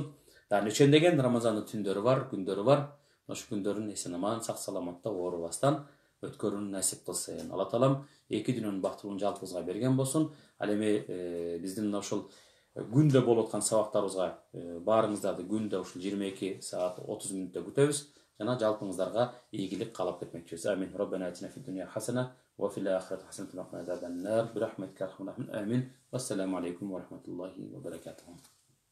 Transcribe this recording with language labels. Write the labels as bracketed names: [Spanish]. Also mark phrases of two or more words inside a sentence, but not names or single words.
[Kyrgyz] Дагы нечендеген Рамазандын түндөрү бар, күндөрү бар. Ошол күндөрүн эсен аман, сак саламатта оорубастан өткөрүүнү насип кылсын. Алла таалам эки дүйнөнүн бактылуулун жалпыбызга берген болсун. Ал эми биздин ошол күндө болуп аткан сабактарыбызга баарыңыздарды күндө ушул 22 саат 30 мүнөттө күтөбүз. Жана жалпыңыздарга ийгилик каалап кетмекчибиз. Амин. [Arabic] ربنا آتنا في الدنيا حسنة وفي الآخرة حسنة وقنا عذاب النار. برحمتك أرحم الراحمين. Амин. والسلام عليكم ورحمة الله وبركاته.